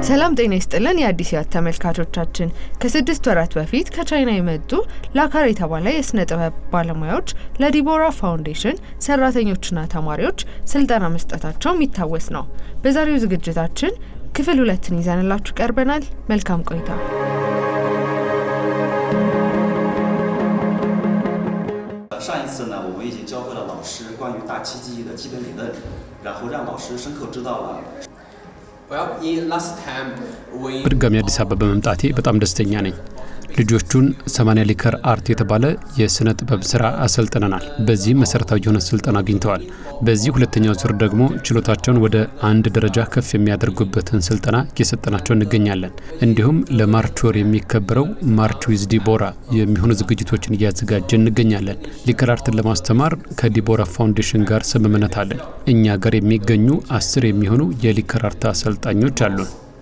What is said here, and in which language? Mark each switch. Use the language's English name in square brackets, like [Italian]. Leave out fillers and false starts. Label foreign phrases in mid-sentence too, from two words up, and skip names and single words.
[Amharic] ሰላም ጤና ይስጥልን የአዲስ ያት ተመልካቾቻችን ከ6 ወራት በፊት ከቻይና የመጡ ላካር የተባለ የስነ ጥበብ ባለሙያዎች ለዲቦራ ፋውንዴሽን ሰራተኞችና ተማሪዎች ስልጠና መስጠታቸው የሚታወስ ነው። በዛሬው ዝግጅታችን ክፍል 2ን ይዘንላችሁ ቀርበናል። መልካም ቆይታ። [Chinese] 上一次呢，我们已经教会了老师关于大气记忆的基本理论，然后让老师深刻知道了。 [Amharic] በድጋሚ አዲስ አበባ በመምጣቴ በጣም ደስተኛ ነኝ። ልጆቹን 80 ሊከር አርት የተባለ የስነ ጥበብ ስራ አሰልጥነናል። በዚህ መሰረታዊ የሆነ ስልጠና አግኝተዋል። በዚህ ሁለተኛው ዙር ደግሞ ችሎታቸውን ወደ አንድ ደረጃ ከፍ የሚያደርጉበትን ስልጠና እየሰጠናቸው እንገኛለን። እንዲሁም ለማርች ወር የሚከበረው ማርች ዊዝ ዲቦራ የሚሆኑ ዝግጅቶችን እያዘጋጀን እንገኛለን። ሊከር አርትን ለማስተማር ከዲቦራ ፋውንዴሽን ጋር ስምምነት አለን። እኛ ጋር የሚገኙ 10 የሚሆኑ የሊከር አርት አሰልጣኞች አሉን።